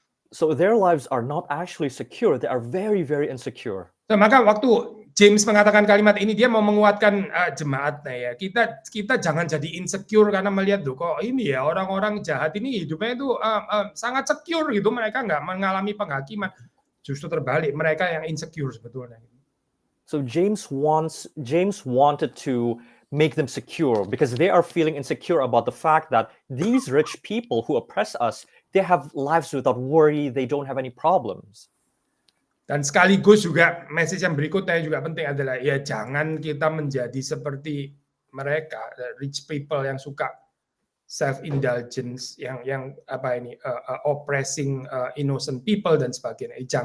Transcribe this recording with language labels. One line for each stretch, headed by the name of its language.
English: So their lives are not actually secure, they are very, very insecure.
Indonesian: So, maka waktu James mengatakan kalimat ini, dia mau menguatkan jemaatnya, ya. Kita jangan jadi insecure karena melihat loh kok ini, ya, orang-orang jahat ini hidupnya itu sangat secure gitu, mereka nggak mengalami penghakiman. Justru terbalik, mereka yang insecure sebetulnya.
English: So James wanted to make them secure because they are feeling insecure about the fact that these rich people who oppress us, they have lives without worry, they don't have any problems.
Indonesian: Dan sekaligus juga message yang berikutnya juga penting adalah, ya, jangan kita menjadi seperti mereka,
English: rich people
Indonesian: yang suka self-indulgence, yang
English: oppressing innocent people
Indonesian: dan sebagainya.